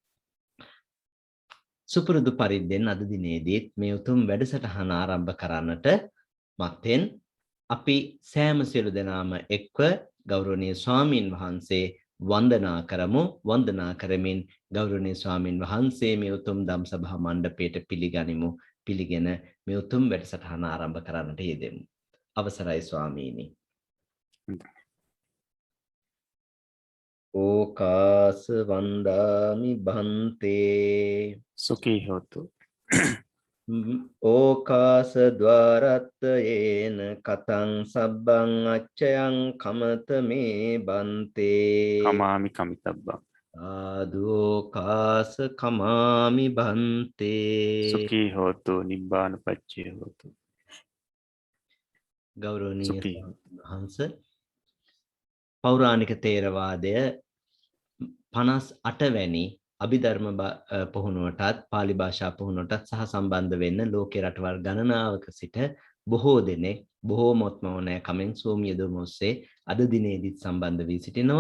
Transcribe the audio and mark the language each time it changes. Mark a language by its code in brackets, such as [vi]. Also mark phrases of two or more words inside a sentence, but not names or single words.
[si] සුපුරුදු පරිද්දෙන් අද දිනේදී මේ උතුම් වැඩසටහන ආරම්භ කරන්නට මත්තෙන් අපි සෑම සියලු දෙනාම එක්ව ගෞරවනීය ස්වාමීන් වහන්සේ වන්දනා කරමු. වන්දනා කරමින් ගෞරවනීය ස්වාමීන් වහන්සේ මේ උතුම් ධම් සභා මණ්ඩපයට පිළිගනිමු. පිළිගෙන මේ උතුම් වැඩසටහන ආරම්භ කරන්නට යෙදෙමු. අවසරයි ස්වාමීනි. [pi] ඕකාස වන්දාමි බන්තේ සුඛී හොතු. ඕකාස ద్వාරත්තයේන කතං සබ්බං අච්චයං කමත මේ බන්තේ කමාමි කමිතබ්බං ආදෝකාස කමාමි බන්තේ සුඛී හොතු නිබ්බාන පච්චේ හොතු. [si] ගෞරවනීය වහන්සේ පෞරාණික තේරවාදය 58 වැනි අභිධර්ම පුහුණුවටත් පාලි භාෂා පුහුණුවටත් සහ සම්බන්ධ වෙන්න ලෝකේ රටවල් ගණනාවක සිට බොහෝ දෙනෙක් බොහෝමත්ම ඕනෑ කමෙන් සෝම් යදොම ඔස්සේ අද දිනේදීත් සම්බන්ධ වී සිටිනවා.